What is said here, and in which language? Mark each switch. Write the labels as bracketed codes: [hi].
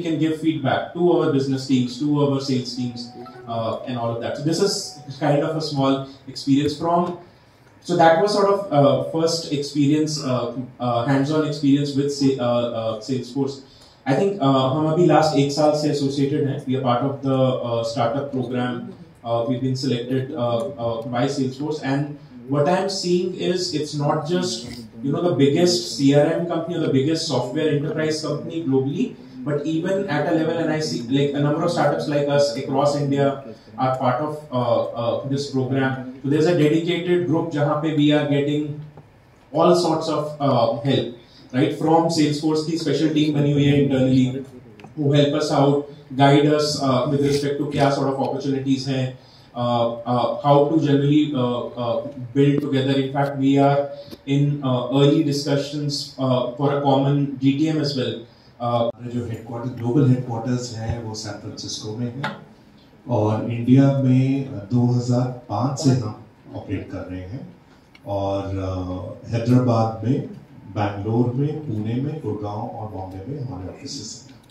[en] We can give feedback to our business teams, to our sales teams, and all of that. So this is kind of a small experience from. So that was sort of first experience, hands-on experience with Salesforce. I think [hi] हम अभी last 1 साल से associated हैं. [en] We are part of the startup program. We've been selected by Salesforce, and what I'm seeing is it's not just the biggest CRM company or the biggest software enterprise company globally, But even at a level, and I see like a number of startups like us across India are part of this program. So there's a dedicated group [hi] jahan pe [en] we are getting all sorts of help, right? From Salesforce [hi] की special team बनी हुई है [en] internally who help us out, guide us with respect to [hi] क्या sort of opportunities हैं, [en] how to generally build together. In fact, we are in early discussions for a common GTM as well. [hi] जो headquarter global headquarters हैं वो San Francisco में है और India में 2005 से हम ऑपरेट कर रहे हैं और हैदराबाद में, बैंगलोर में, पुणे में, गुड़गांव और बॉम्बे में हमारे ऑफिसेस हैं।